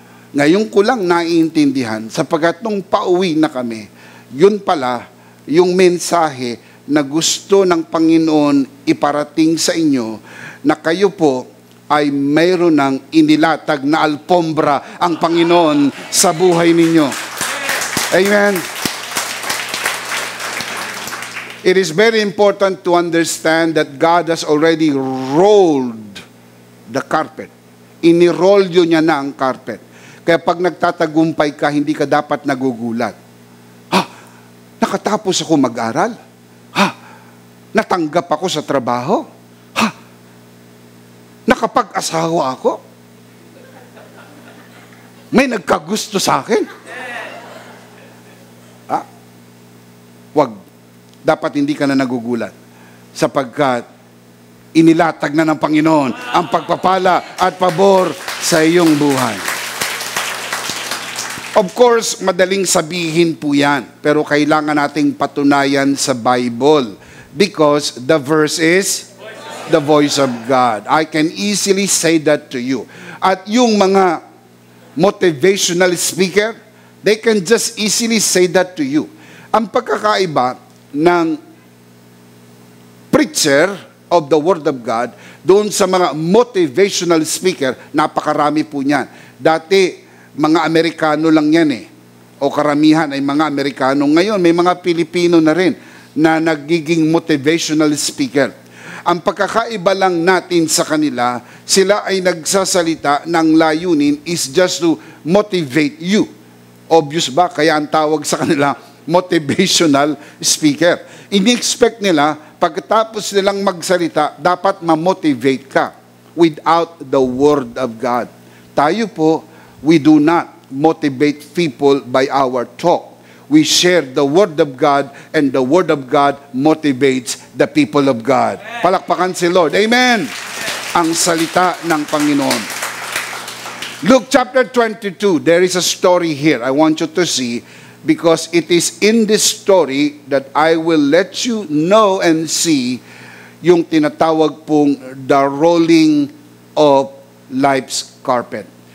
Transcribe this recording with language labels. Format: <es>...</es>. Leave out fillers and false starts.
<tl>Ngayon ko lang naiintindihan sapagkat nung pauwi na kami, yun pala yung mensahe na gusto ng Panginoon iparating sa inyo na kayo po ay mayroon ng inilatag na alpombra ang Panginoon sa buhay ninyo. Amen.</tl> <en>It is very important to understand that God has already rolled the carpet.</en> <tl>Iniroll niya na ang carpet. Kaya pag nagtatagumpay ka, hindi ka dapat nagugulat. Ha? Nakatapos ako mag-aral? Ha? Natanggap ako sa trabaho? Ha? Nakapag-asawa ako? May nagkagusto sa akin? Ha? Wag. Dapat hindi ka na nagugulat. Sapagkat inilatag na ng Panginoon ang pagpapala at pabor sa iyong buhay.</tl> <en>Of course,</en> <tl>madaling sabihin po yan, pero kailangan nating patunayan sa Bible</tl> <en>because the verse is the voice of God. I can easily say that to you.</en> <tl>At yung mga</tl> <en>motivational speaker, they can just easily say that to you.</en> <tl>Ang pagkakaiba ng</tl> <en>preacher of the Word of God,</en> <tl>doon sa mga motivational speaker, napakarami po niyan. Dati, mga Amerikano lang yan o karamihan ay mga Amerikano. Ngayon, may mga Pilipino na rin na nagiging motivational speaker. Ang pagkakaiba lang natin sa kanila, sila ay nagsasalita ng layunin</tl> <en>is just to motivate you.</en> <tl>Obvious ba? Kaya ang tawag sa kanila, motivational speaker. Ini-expect nila, pagkatapos nilang magsalita, dapat ma-motivate ka</tl> <en>without the Word of God.</en> <tl>Tayo po,</tl> <en>we do not motivate people by our talk. We share the Word of God, and the Word of God motivates the people of God.</en> <tl>Palakpakan si Lord. Amen! Ang salita ng Panginoon.</tl> <en>Luke chapter 22, there is a story here I want you to see, because it is in this story that I will let you know and see</en> <tl>yung tinatawag pong</tl> <en>the rolling of life's carpet.</en>